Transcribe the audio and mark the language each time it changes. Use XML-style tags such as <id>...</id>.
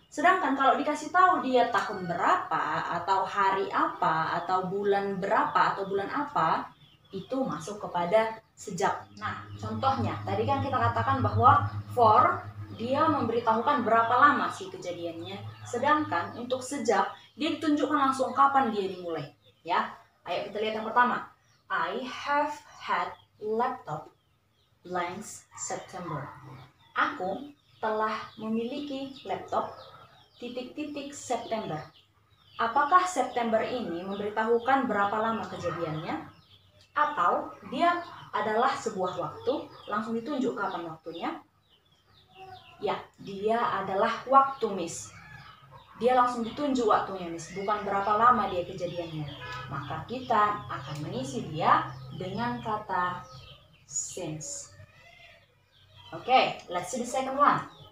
<id>Sedangkan kalau dikasih tahu dia tahun berapa, atau hari apa, atau bulan berapa, atau bulan apa, itu masuk kepada sejak. Nah, contohnya, tadi kan kita katakan bahwa for, dia memberitahukan berapa lama sih kejadiannya. Sedangkan untuk sejak, dia ditunjukkan langsung kapan dia dimulai. Ya, ayo kita lihat yang pertama.</id> <en>I have had laptop blanks September.</en> <id>Aku telah memiliki laptop ... September. Apakah September ini memberitahukan berapa lama kejadiannya? Atau dia adalah sebuah waktu, langsung ditunjuk kapan waktunya? Ya, dia adalah waktu, Miss. Dia langsung ditunjuk waktunya, Miss, bukan berapa lama dia kejadiannya. Maka kita akan mengisi dia dengan kata since.</id> <en>Oke, let's see the second one.</en>